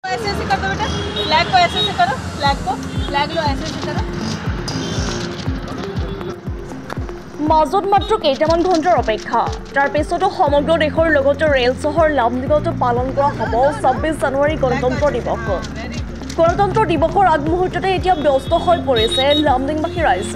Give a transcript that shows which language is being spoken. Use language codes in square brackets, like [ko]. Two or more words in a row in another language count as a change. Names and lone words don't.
[hi] ऐसे ऐसे कर दो बेटा, फ्लैग को ऐसे ऐसे करो, फ्लैग लो ऐसे ऐसे करो। [as] মাজত মাত্ৰ কেইটামান ঘণ্টাৰ অপেক্ষা তাৰ পিছতো সমগ্ৰ দেশৰ লগতে ৰেল চহৰ লামডিঙতো পালন কৰা হ'ব ২৬ জানুৱাৰী গণতন্ত্ৰ দিৱস। গণতন্ত্ৰ দিৱসৰ আগমুহূৰ্ততে এতিয়া ব্যস্ত হৈ পৰিছে লামডিংবাসী ৰাইজ।